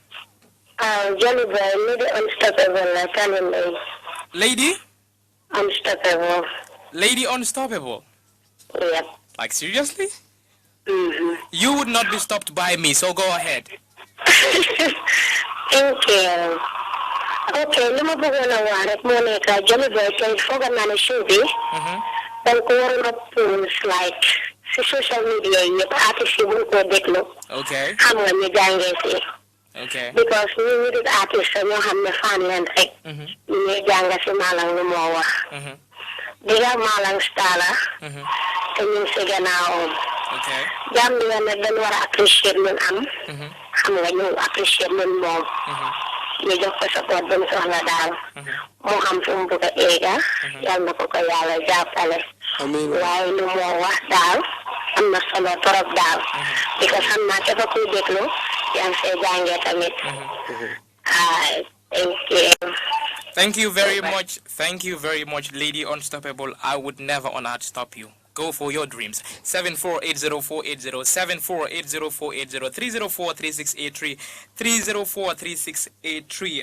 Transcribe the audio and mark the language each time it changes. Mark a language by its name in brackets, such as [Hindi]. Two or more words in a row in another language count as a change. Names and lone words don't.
[English] Johnny Boy, Lady Unstoppable, telling me. Lady? Unstoppable. Lady Unstoppable? Yep. Like, seriously? You would not be stopped by me, so go ahead. Thank you. [Wolof] Okay, luma bëggoon a wax rek moo nekk Johnny Boy tey foog naa ne show bi dañ ko waroon a post like si [English] social media [Wolof] yi yëpp artiste yi buñ ko déglu xam nga ñu jàngee si because ñu di artiste ñoo xam ne fan leen rek ñu ñuy jàng si Malang lu moo wax diga Malang star la te ñu si gannaawam Gambia nag dañ war a apprécier luñ am xam nga ñu apprécier luñ moom ñu jox ko support ba mu soxla daal moo xam fu mu bëgg a eega yal na ko ko yàlla jàppale waaye lu moo wax daal am na solo trop daal because xam naa képp kuy déglu yaa ngi see jàngee tamit [English] thank you. Thank you very much. Thank you very much, Lady Unstoppable. I would never on earth stop you. Go for your dreams. 7480480, 7480480, 3043683, 3043683.